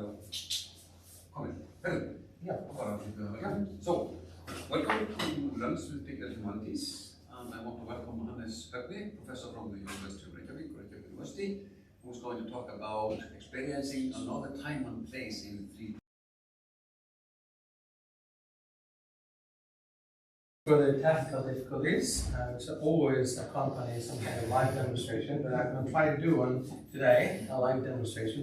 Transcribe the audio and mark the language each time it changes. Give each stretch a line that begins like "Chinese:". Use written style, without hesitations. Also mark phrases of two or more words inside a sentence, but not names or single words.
Icelandic: Komin. Herðu, já, bara að hluta það ekki.
English: So, welcome to lunch with Digital Humanities, and I want to welcome Högni, professor from the University of Reykjavík, Reykjavík University, who's going to talk about experiencing another time and place in 3D. For the technical difficulties, which always accompany some kind of live demonstration, but I'm going to try to do one today, a live demonstration.